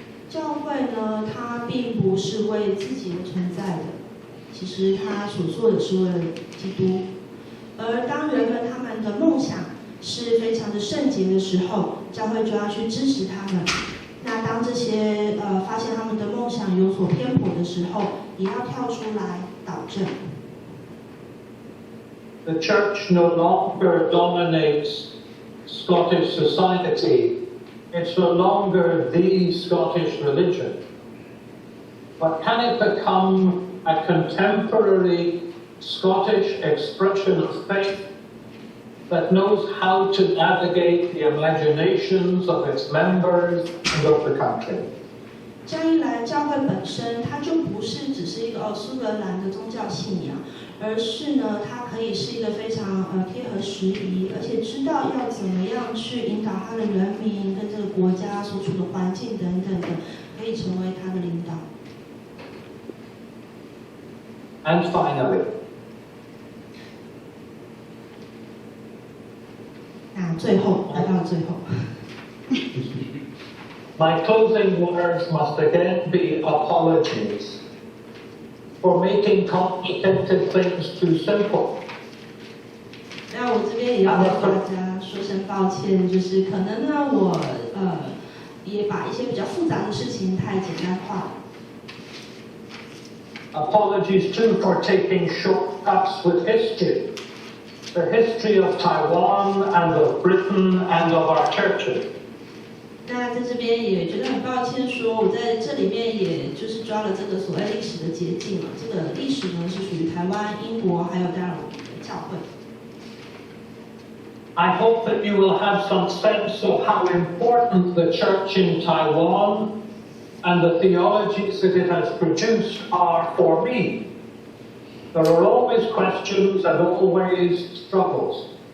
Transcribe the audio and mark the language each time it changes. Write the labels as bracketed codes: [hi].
[zh] 教会呢，它并不是为自己而存在的，其实它所做的是为了基督。而当人们他们的梦想是非常的圣洁的时候，教会就要去支持他们。那当这些发现他们的梦想有所偏颇的时候，也要跳出来导正。 [en] The church no longer dominates Scottish society it's no longer the Scottish religion. But can it become a contemporary Scottish expression of faith that knows how to navigate the imaginations of its members and of the country? [zh] 这样一来，教会本身它就不是只是一个苏格兰的宗教信仰，而是呢，它可以是一个非常贴合时宜，而且知道要怎么样去引导它的人民跟这个国家所处的环境等等的，可以成为它的领导。 [en] And finally, [zh] 那最后来到了最后。 [en] my closing words must again be apologies for making complicated things too simple. [zh] 那我这边也要跟大家说声抱歉，就是可能呢，我也把一些比较复杂的事情太简单化了。 [en] Apologies too for taking shortcuts with history, the history of Taiwan and of Britain and of our churches. [zh] 那在这边也觉得很抱歉，说我在这里面也就是抓了这个所谓历史的捷径了。这个历史呢是属于台湾、英国还有当然我们的教会。 [en] I hope that you will have some sense of how important the church in Taiwan and the theologies that it has produced are for me. There are always questions and always struggles.